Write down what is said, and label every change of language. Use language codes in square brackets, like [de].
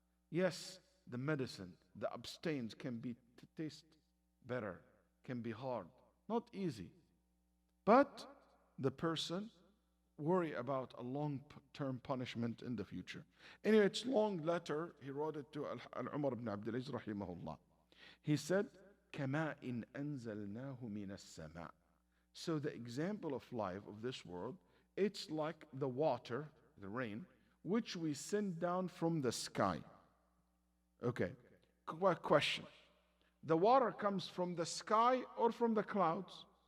[en] Yes, the medicine, the abstains can be taste better, can be hard, not easy. But the person worry about a long-term punishment in the future. Anyway, it's long letter. He wrote it to Umar ibn Abdul Aziz rahimahullah. He said, [ar] كَمَا إِنْ أَنزَلْنَاهُ مِنَ السَّمَاءِ. [en] So the example of life of this world, it's like the water, the rain, which we send down from the sky. Okay, question. The water comes from the sky or from the clouds?